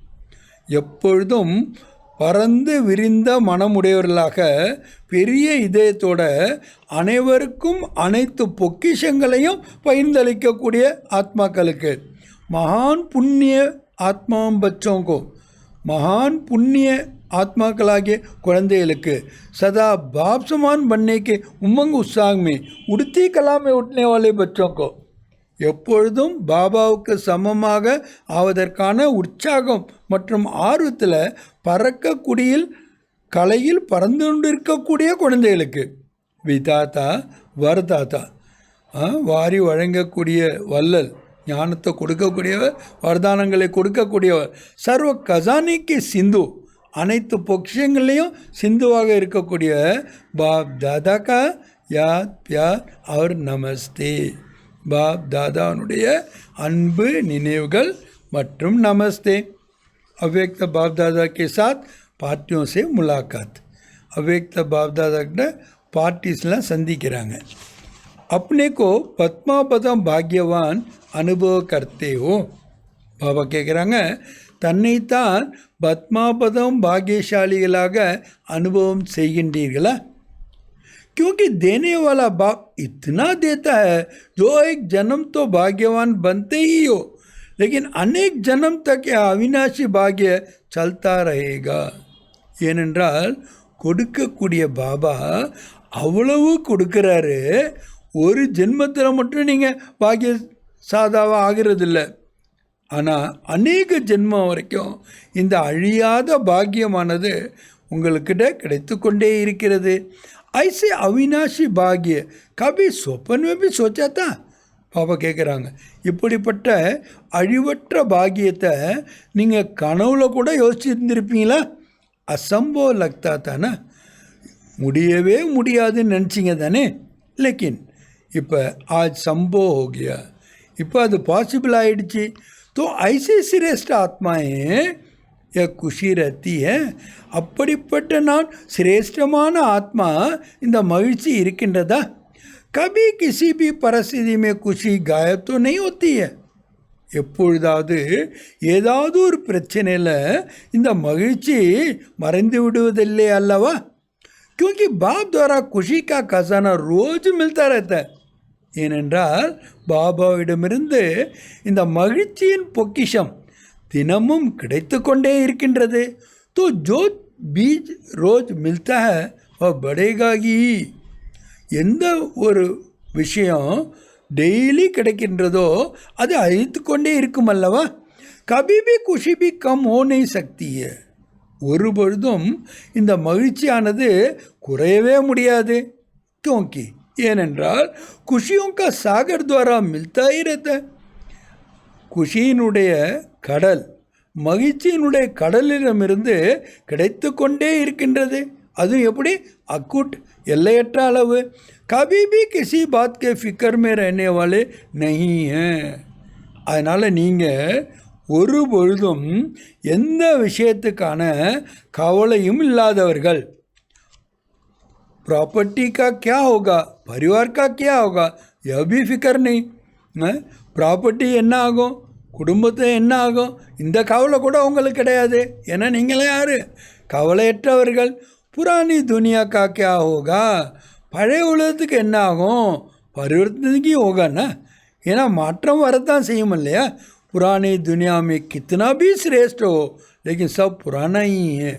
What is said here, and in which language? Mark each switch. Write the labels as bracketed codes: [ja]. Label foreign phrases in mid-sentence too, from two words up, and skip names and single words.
[ta] எப்பொழுதும் பறந்து விரிந்த மனமுடையவர்களாக பெரிய இதயத்தோட அனைவருக்கும் அனைத்து பொக்கிஷங்களையும் பகிர்ந்தளிக்கக்கூடிய ஆத்மாக்களுக்கு, மகான் புண்ணிய ஆத்மாம் பச்சோங்கோ, மகான் புண்ணிய ஆத்மாக்களாகிய குழந்தைகளுக்கு, [hi] சதா बाप समान बनने के उमंग उत्साह में उड़ती कला में उठने वाले बच्चों को, [ta] எப்பொழுதும் பாபாவுக்கு சமமாக ஆவதற்கான உற்சாகம் மற்றும் ஆர்வத்தில் பறக்கக்கூடியில் கலையில் பறந்து கொண்டிருக்கக்கூடிய குழந்தைகளுக்கு, விதாத்தா வரதாத்தா, வாரி வழங்கக்கூடிய வள்ளல், ஞானத்தை கொடுக்கக்கூடியவர், வரதானங்களை கொடுக்கக்கூடியவர், சர்வ கசானிக்கு சிந்து, அனைத்து பொக்கிஷங்கள்லேயும் சிந்துவாக இருக்கக்கூடிய [hi] बाप दादा का याद प्यार और नमस्ते. [ta] பாப் தாதாவுடைய அன்பு நினைவுகள் மற்றும் நமஸ்தே. [hi] अव्यक्त बाप दादा के साथ पार्टियों से मुलाकात. [ta] अव्यक्त बाप दादा கிட்ட பார்ட்டிஸ்லாம் சந்திக்கிறாங்க. [hi] अपने को पद्मापद्म भाग्यवान अनुभव करते हो. [ta] பாபா கேட்குறாங்க, தன்னைத்தான் பத்மாபதம் பாக்யசாலிகளாக அனுபவம் செய்கின்றீர்களா? [hi] क्योंकि देने वाला बाप इतना देता है, जो एक जन्म तो भाग्यवान बनते ही हो, लेकिन अनेक जन्म तक यह अविनाशी भाग्य चलता रहेगा. [ta] ஏனென்றால் கொடுக்கக்கூடிய பாபா அவ்வளவு கொடுக்குறாரு, ஒரு ஜென்மத்தில் மட்டும் நீங்கள் பாக்கிய சாதாவாக ஆகிறதில்ல, ஆனால் அநேக ஜென்மம் வரைக்கும் இந்த அழியாத பாக்கியமானது உங்களுக்கிட்ட கிடைத்து கொண்டே இருக்கிறது. [hi] ऐसे अविनाशी भाग्य कभी स्वप्न में भी सोचा था? [ta] பாபா கேட்குறாங்க, இப்படிப்பட்ட அழிவற்ற பாக்கியத்தை நீங்கள் கனவுல கூட யோசிச்சுருந்துருப்பீங்களா? [hi] असंभव लगता [ta] தானே, முடியவே முடியாதுன்னு நினச்சிங்க தானே. லேக்கின் இப்போ [hi] आज संभव हो गया, [ta] இப்போ அது பாசிபிள் ஆகிடுச்சு. [hi] तो ऐसे श्रेष्ठ आत्माएं यह खुशी रहती है. [ta] அப்படிப்பட்ட நான் சிரேஷ்டமான ஆத்மா இந்த மகிழ்ச்சி இருக்கின்றதா? [hi] कभी किसी भी परिस्थिति में खुशी गायब तो नहीं होती है. [ta] எப்பொழுதாவது ஏதாவது ஒரு பிரச்சனையில் இந்த மகிழ்ச்சி மறைந்து விடுவதில்லை அல்லவா? [hi] क्योंकि बाप द्वारा खुशी का खजाना रोज मिलता रहता है. [ta] ஏனென்றால் பாபாவிடமிருந்து இந்த மகிழ்ச்சியின் பொக்கிஷம் தினமும் கிடைத்து கொண்டே இருக்கின்றது. [hi] तो जो बीज रोज मिलता है वह बढ़ेगा ही. [ta] எந்த ஒரு விஷயம் டெய்லி கிடைக்கின்றதோ அது அழித்து கொண்டே இருக்கும் அல்லவா? [hi] कभी भी खुशी भी कम हो नहीं सकती है. [ta] ஒரு பொழுதும் இந்த மகிழ்ச்சியானது குறையவே முடியாது. [hi] क्योंकि ஏனென்றால் खुशियों का सागर द्वारा मिलता ही रहता है. [ta] குஷியினுடைய கடல் மகிழ்ச்சியினுடைய கடலிடமிருந்து கிடைத்து கொண்டே இருக்கின்றது. அதுவும் எப்படி? அக்குட் எல்லையற்ற அளவு. [hi] कभी भी किसी बात के फिक्र में रहने वाले नहीं हैं. [ta] அதனால் நீங்கள் ஒரு பொழுதும் எந்த விஷயத்துக்கான கவலையும் இல்லாதவர்கள். [hi] प्रॉपर्टी का क्या होगा, परिवार का क्या होगा, यह भी फिक्र नहीं. [ta] ப்ராப்பர்ட்டி என்ன ஆகும், குடும்பத்தை என்ன ஆகும், இந்த கவலை கூட உங்களுக்கு கிடையாது. ஏன்னா நீங்களே யார்? கவலையற்றவர்கள். [hi] पुरानी दुनिया का क्या होगा, [ta] பழைய உலகத்துக்கு என்ன ஆகும், பரிவர்த்தனைக்கு ஹோகான்னா. ஏன்னா மாற்றம் வரத்தான் செய்யும் இல்லையா? [hi] पुरानी दुनिया में कितना भी श्रेष्ठ हो लेकिन सब पुराना ही है.